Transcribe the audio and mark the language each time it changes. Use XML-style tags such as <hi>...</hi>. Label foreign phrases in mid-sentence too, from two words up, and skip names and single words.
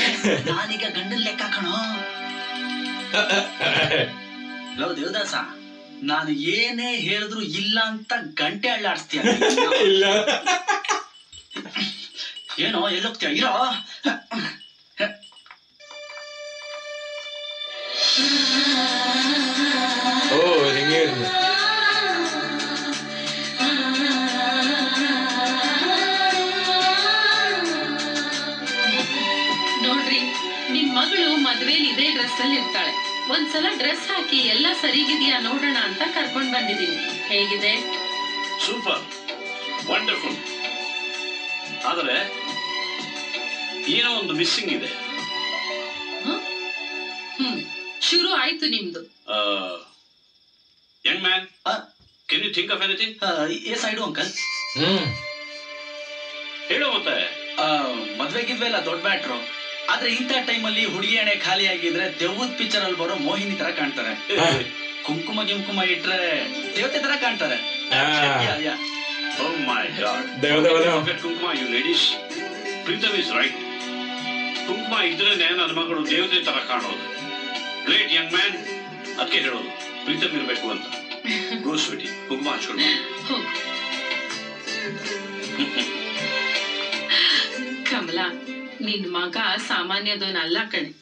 <kn>ನಾನೀಗ ಗಂಡನ್ ಲೆಕ್ಕ ಕಣೋ. ಲವ್ ದೇವದಾಸ, ನಾನು ಏನೇ ಹೇಳಿದ್ರು ಇಲ್ಲ ಅಂತ ಗಂಟೆ ಅಳ್ಳಾಡ್ಸ್ತೀಯ. ಏನೋ ಎಲ್ಲೋಗ್ತೀಯ? ಇರೋ</kn> <ml>ഓ ഒരുങ്ങിയായിരുന്നു.</ml> <kn>ನೋಡ್ರಿ ನಿಮ್ ಮಗಳು ಮದ್ವೆಲಿ ಇದೇ ಡ್ರೆಸ್ ಅಲ್ಲಿ ಇರ್ತಾಳೆ. ಒಂದ್ಸಲ ಡ್ರೆಸ್ ಹಾಕಿ ಎಲ್ಲ ಸರಿಗಿದ್ಯಾ ನೋಡೋಣ ಅಂತ ಕರ್ಕೊಂಡ್ ಬಂದಿದೀನಿ. ಹೇಗಿದೆ?</kn> <en>super, wonderful.</en> <kn>ಆದರೆ ಏನೋ ಒಂದು ಮಿಸ್ಸಿಂಗ್ ಇದೆ. ಶುರು ಆಯ್ತು ನಿಮ್ದು.</kn> <en>young man, can you think of anything? yes I do uncle.</en> <kn>ಹೇಳೋ ಮತ್ತೆ. ಮದ್ವೆಗಿದ್ವೆ ಇಲ್ಲ ದೊಡ್ಡ ಮ್ಯಾಟ್ರು. ಆದ್ರೆ ಇಂಥ ಟೈಮಲ್ಲಿ ಹುಡುಗಿ ಹಣೆ ಖಾಲಿ ಆಗಿದ್ರೆ ದೆವ್ವದ ಪಿಕ್ಚರ್ ಅಲ್ಲಿ ಬರೋ ಮೋಹಿನಿ ತರ ಕಾಣ್ತಾರೆ. ಕುಂಕುಮ ಗಿಂಕುಮ ಇಟ್ರೆ ದೇವತೆ ತರ ಕಾಣ್ತಾರೆ.</kn> <en>Oh my God. Forget ಕುಂಕುಮ, you ladies. ಪ್ರೀತಮ್ is right.</en> <kn>ಕುಂಕುಮ ಇದ್ರೇನೆ ನನ್ನ ಮಗಳು ದೇವತೆ ತರ ಕಾಣೋದು.</kn> <en>great young man.</en> <kn>ಅದಕ್ಕೆ ಹೇಳೋದು ಪ್ರೀತಮ್ ಇರ್ಬೇಕು ಅಂತ.</kn> <en>go sweetie,</en> <kn>ಕುಂಕುಮ ಹಚ್ಕೊಂಡು. ಕಮಲಾ, ನಿನ್ ಮಗ ಸಾಮಾನ್ಯದವನಲ್ಲ ಕಣೆ.</kn>